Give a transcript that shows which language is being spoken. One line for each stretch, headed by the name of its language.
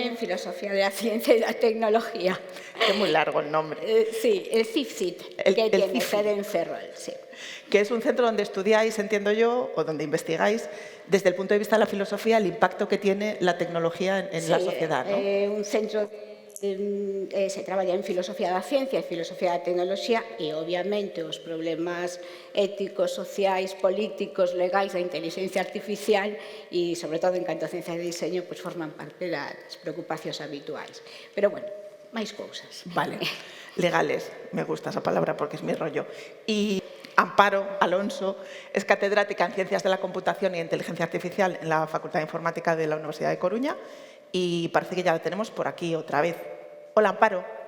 Spanish: en Filosofía de la Ciencia y la Tecnología. Es muy largo el nombre. Sí, el CIFCIT, que tiene sede en Ferrol, sí. Que es un centro donde estudiáis, entiendo yo, o donde investigáis, desde el punto de vista de la filosofía, el impacto que tiene la tecnología en la sociedad, ¿no?
Galician: Un centro se traballa en filosofía da ciencia e filosofía da tecnoloxía e, obviamente, os problemas éticos, sociais, políticos, legais da inteligencia artificial e, sobre todo, en canto a ciencia de diseño, pues, forman parte das preocupacións habituais. Pero, bueno, máis cousas. Vale.
Spanish: Legales, me gusta esa palabra porque es mi rollo. Y Amparo Alonso es catedrática en Ciencias de la Computación y Inteligencia Artificial en la Facultad de Informática de la Universidad de Coruña y parece que ya la tenemos por aquí otra vez. Hola, Amparo.